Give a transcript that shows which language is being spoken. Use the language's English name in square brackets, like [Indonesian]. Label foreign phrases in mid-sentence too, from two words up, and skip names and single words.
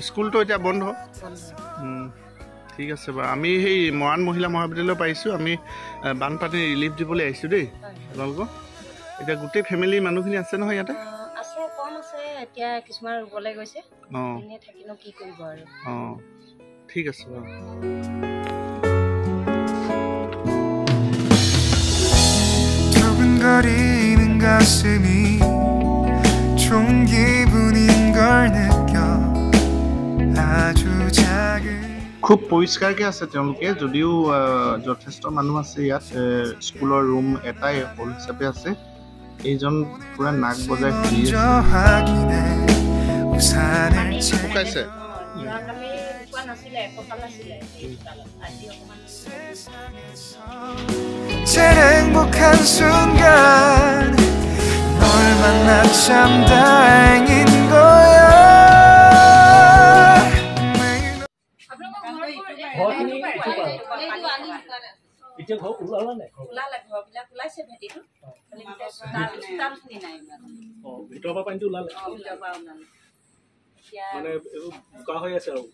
[Assamese] স্কুলটো এতিয়া বন্ধ ঠিক আছে বাৰু আমি সেই মৰাণ মহিলা মহাবিদ্যালয় পাইছোঁ আমি বানপানী ৰিলিফ দিবলৈ আহিছোঁ দেই আপোনালোকৰ এতিয়া গোটেই ফেমিলি মানুহখিনি আছে নহয় ইয়াতে আছে কম আছে এতিয়া কিছুমান ৰুবলৈ গৈছে এনে থাকিনো কি কৰিব আৰু ঠিক আছে বাৰু [Korean] 두근거리는 가슴이 좋은 기분인 걸 느껴 아주 작은 [Assamese] খুব পৰিষ্কাৰকৈ আছে তেওঁলোকে যদিও যথেষ্ট মানুহ আছে ইয়াত স্কুলৰ ৰুম এটাই হল হিচাপে আছে এইজন পুৰা নাক বজাই ফুৰি আছে শুকাইছে [Korean] 제일 행복한 순간 널 만나 참 다행인 거야 [Assamese] এতিয়া ঘৰ ওলালা নাই ভিতৰৰ পৰা পানীটো ওলালে মানে বোকা হৈ আছে আৰু